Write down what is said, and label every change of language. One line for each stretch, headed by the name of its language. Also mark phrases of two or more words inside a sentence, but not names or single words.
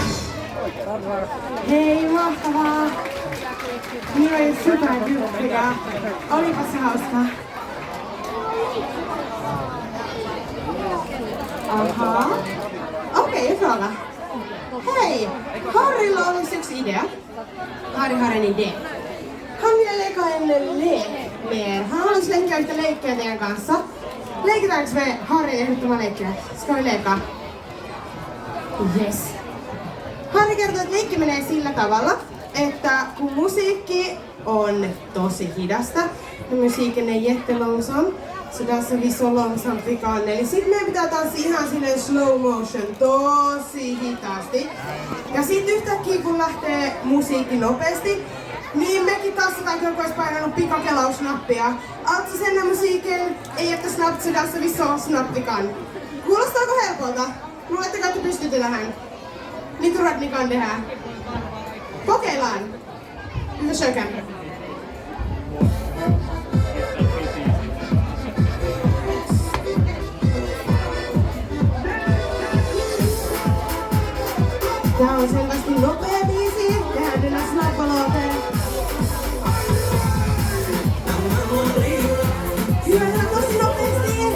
Finnish: Hei, mahtavaa! Niin oli superkyppiä. Olipas hauskaa. Ahaa. Okei, fråga. Hei! Harrilla olisi yksi idea.
Swedish: Harri har en idé. Han ville leka en lek med er.
Finnish: Han haluaisi leikkiä yhtä leikkiä teidän kanssa. Leikitäänkö me Harrin ehdottama leikkiä?
Swedish: Ska vi leka? Yes.
Finnish: Harri kertoo, että leikki menee sillä tavalla, että kun musiikki on tosi hidasta ja musiikin
Swedish: är jättelångsam, så dansar vi så långsamt vi kan.
Finnish: Eli sit meidän pitää tanssia ihan silleen
English: slow motion,
Finnish: tosi hitaasti. Ja sit yhtäkkiä kun lähtee musiikki nopeasti, niin mekin tanssitaan kun joku olisi painanut pikakelausnappia.
Swedish: Alltså sen när musiken är jättesnabbt så dansar vi så snabbt vi kan.
Finnish: Kuulostaako helpolta? Luuletteko, että pystytte tähän?
Swedish: Ni tror att ni kan det här? Kokeillaan! Vi försöker.
Finnish: Tää on selvästi nopea biisi. Tehdään tänään snappalooteen. Syödään tosi nopeasti.